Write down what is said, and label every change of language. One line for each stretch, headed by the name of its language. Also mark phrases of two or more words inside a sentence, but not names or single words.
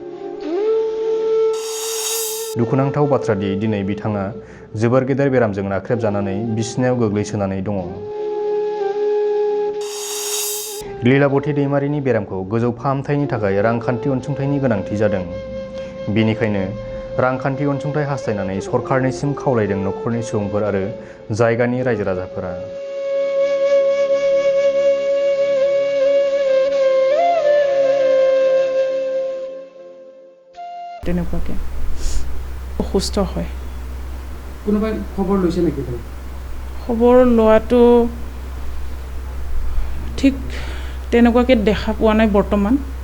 Bodo: दुखुनांथाव बाथ्रादि दिनै बिथाङा जोबोर गेदेर बेरामजों नाख्रेबजानानै बिसनायाव गोग्लैसोनानै दङ। लीलाबती दैमारिनि बेरामखौ गोजौ फाहामथायनि थाखाय रांखान्थि अनसुंथाइनि गोनांथि जादों। बेनिखायनो रांखान्थि अनसुंथाइ हास्थायनानै सरकारनिसिम खावलायदों नखरनि सुबुंफोर आरो जायगानि रायजो राजाफोरा।
Assamese: তেনেকুৱাকে অসুস্থ হয়। কোনোবাই খবৰ লৈছে নেকি? খবৰ লোৱাটো ঠিক তেনেকুৱাকে দেখা পোৱা নাই বৰ্তমান।